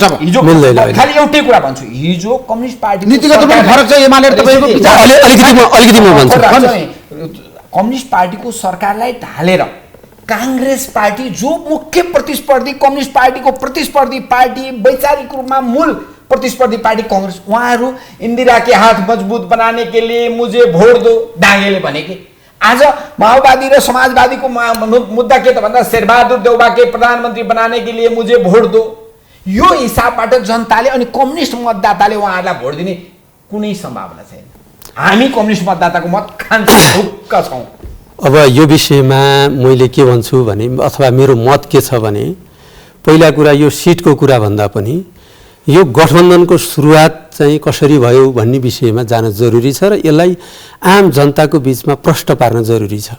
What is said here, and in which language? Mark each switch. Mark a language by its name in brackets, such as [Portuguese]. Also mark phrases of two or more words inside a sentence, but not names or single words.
[Nepali] हिजो खालि एउटै कुरा भन्छु, हिजो कम्युनिस्ट पार्टी नीतिगत पनि फरक छ। एमाले तपाईँको विचार अलिकति म भन्छु, कम्युनिस्ट पार्टीको सरकारलाई ढालेर काङ्ग्रेस पार्टी जो मुख्य प्रतिस्पर्धी कम्युनिस्ट पार्टीको प्रतिस्पर्धी पार्टी, वैचारिक रूपमा मूल प्रतिस्पर्धी पार्टी कांग्रेस, उहाँहरू [Hindi] इंदिरा के हाथ मजबूत बनाने के लिए मुझे भोट दो [Nepali] डांगेले भनेके। आज माओवादी र समाजवादी को मुद्दा के त भन्दा [Hindi] शेरबहादुर देउबा के प्रधानमंत्री बनाने के लिए मुझे भोट दो, [Nepali] यो हिसाबबाट जनताले अनि कम्युनिस्ट मतदाताले उहाँहरूलाई भोट दिने कुनै सम्भावना छैन। हामी कम्युनिस्ट मतदाताको मत खान्छौँ, ढुक्क छौँ। अब यो विषयमा मैले के भन्छु भने अथवा मेरो मत के छ भने, पहिला कुरा यो सिटको कुरा भन्दा पनि यो गठबन्धनको सुरुवात चाहिँ कसरी भयो भन्ने विषयमा जान जरुरी छ र यसलाई आम जनताको बीचमा प्रश्न पार्न जरुरी छ।